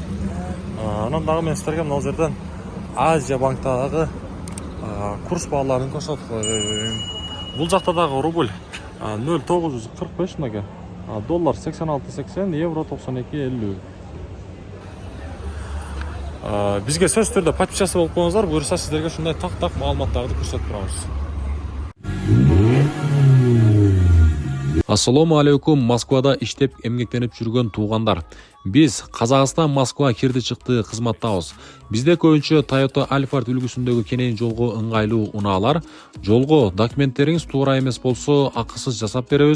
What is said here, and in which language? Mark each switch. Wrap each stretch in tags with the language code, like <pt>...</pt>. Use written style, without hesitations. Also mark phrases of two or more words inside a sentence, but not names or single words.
<kk>Анандағы мен сіздерге мынау жерден Азия банктағы курс бағаларын көрсетіп қояйын. Бұл жақтадағы рубль 0.945 мәге, доллар 86.80, евро 92.50. Бізге сөз түрді подписаться болып қойыңыздар, бұйырса сіздерге шындай тақ-тақ мағлұматтарды көрсетіп тұрамыз.</kk> <ky>Ассаламу алейкум, Москвада иштеп эмгектенип жүргөн туугандар. Биз Казакстан Москва кирди чыкты кызматтабыз. Бизде көбүнчө Toyota Alphard үлгүсүндөгү кенен жолго ыңгайлуу унаалар. Жолго документтериңиз туура эмес болсо, акысыз жасап беребиз.</ky>